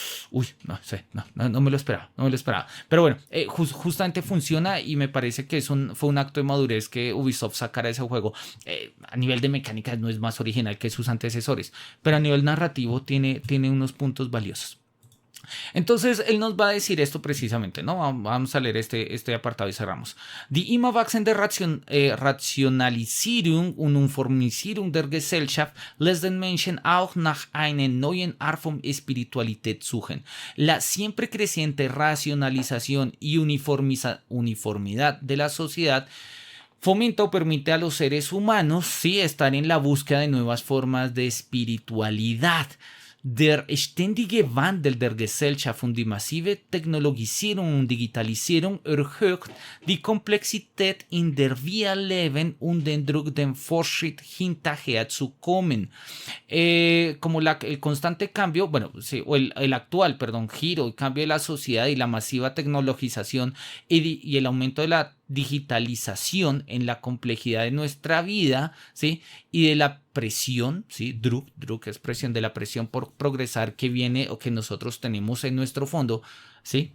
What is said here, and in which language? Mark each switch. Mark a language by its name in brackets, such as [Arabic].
[Spanish] Uy, no sé, no me lo esperaba, no me lo esperaba. Pero bueno, justamente funciona y me parece que fue un acto de madurez que Ubisoft sacara ese juego. A nivel de mecánicas no es más original que sus antecesores, pero a nivel narrativo tiene unos puntos valiosos. Entonces él nos va a decir esto precisamente, ¿no? Vamos a leer este apartado y cerramos. [German] Die immer wachsende Rationalisierung und Uniformisierung der Gesellschaft lässt den Menschen auch nach einer neuen Art von Espiritualität suchen. [Spanish] La siempre creciente racionalización y uniformidad de la sociedad fomenta o permite a los seres humanos, sí, estar en la búsqueda de nuevas formas de espiritualidad. [German] Der ständige Wandel der Gesellschaft und die massive Technologisierung und Digitalisierung erhöht die Komplexität, in der wir leben und den Druck, dem Fortschritt hinterher zu kommen. [Spanish] Como el constante cambio, bueno, sí, o el actual, perdón, giro y cambio de la sociedad y la masiva tecnologización y el aumento de la digitalización en la complejidad de nuestra vida, ¿sí? Y de la presión, ¿sí? Druck es presión, de la presión por progresar que viene o que nosotros tenemos en nuestro fondo, ¿sí?